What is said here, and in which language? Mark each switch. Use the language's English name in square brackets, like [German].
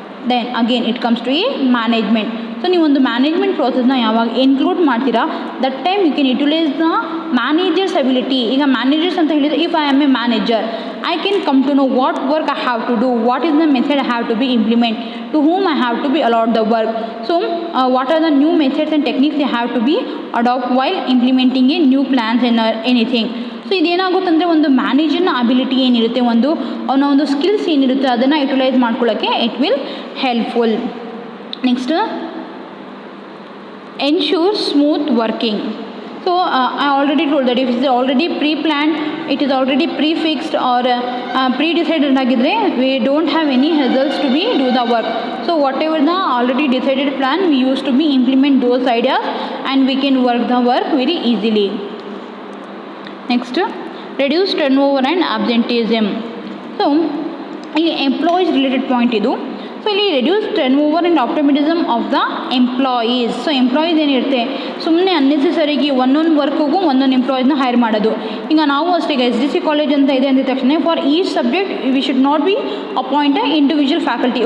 [English] Then again it comes to a management. [Kannada] So ನೀವು ಒಂದು management ಪ್ರೋಸೆಸ್ನ ಯಾವಾಗ ಇನ್ಕ್ಲೂಡ್ ಮಾಡ್ತೀರಾ, [English] That time you can utilise the manager's ability. [Kannada] ಈಗ managers ಅಂತ ಹೇಳಿದರೆ, [English] If I am a manager, I can come to know what work I have to do, what is the method I have to be implement, to whom I have to be allot the work. So what are the new methods and techniques they have to be adopt while implementing a new plans and anything. [Kannada] So ಇದೇನಾಗುತ್ತಂದರೆ ಒಂದು ಮ್ಯಾನೇಜರ್ನ ability ಏನಿರುತ್ತೆ, ಅವನ ಒಂದು skills ಏನಿರುತ್ತೆ ಅದನ್ನು utilise ಮಾಡ್ಕೊಳ್ಳೋಕ್ಕೆ [English] It will helpful. Next, ensure smooth working. So I already told that if it is already pre-planned, it is already pre-fixed or pre-decided agidre, we don't have any hassles to be do the work. So whatever the already decided plan, we used to be implement those ideas and we can work the work very easily. Next, reduce turnover and absenteeism. So [Kannada] ಇಲ್ಲಿ employees related point ಇದು. [English] So ಇಲ್ಲಿ reduce turnover and optimism of the employees. [Kannada] So employees ಏನಿರುತ್ತೆ, ಸುಮ್ಮನೆ ಅನ್ನೆಸೆಸರಿಗೆ ಒಂದೊಂದು ವರ್ಕಿಗೂ ಒಂದೊಂದು ಎಂಪ್ಲಾಯೀಸ್ನ hire ಮಾಡೋದು. ಈಗ ನಾವು ಅಷ್ಟೇ, ಈಗ SDC ಕಾಲೇಜ್ ಅಂತ ಇದೆ ಅಂದ ತಕ್ಷಣ [English] For each subject we should not be appoint a individual faculty.